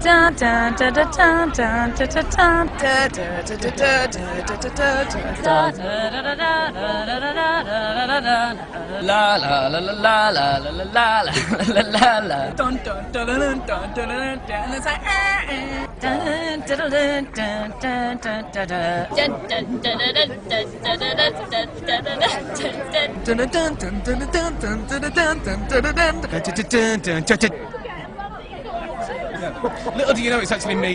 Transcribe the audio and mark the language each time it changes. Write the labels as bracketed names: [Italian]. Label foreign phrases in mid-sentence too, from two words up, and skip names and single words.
[English] La la la la la la la la la la la. Dun, dun, dun, dun, dun, dun, dun, dun. And it's like, Little do you know it's actually me.